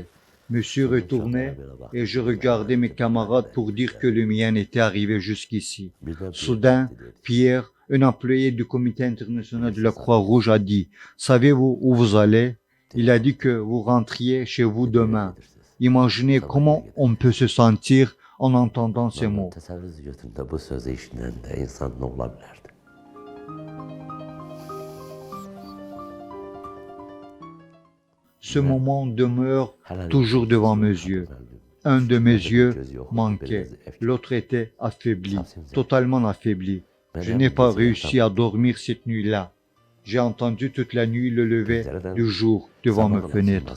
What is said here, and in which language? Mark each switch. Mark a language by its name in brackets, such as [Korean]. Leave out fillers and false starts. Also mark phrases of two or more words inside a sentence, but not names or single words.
[French] Me suis retourné et je regardais mes camarades pour dire que le mien était arrivé jusqu'ici. Soudain, Pierre, un employé du Comité international de la Croix-Rouge, a dit « Savez-vous où vous allez ?» Il a dit que vous rentriez chez vous demain. Imaginez comment on peut se sentir en entendant ces mots. [Azerbaijani] Təsəvvür götüründə bu sözü eşidəndə insan nə ola bilərdi? [French] Ce moment demeure toujours devant mes yeux. Un de mes yeux manquait, l'autre était affaibli, totalement affaibli. Je n'ai pas réussi à dormir cette nuit-là. J'ai entendu toute la nuit le lever du jour devant mes fenêtres.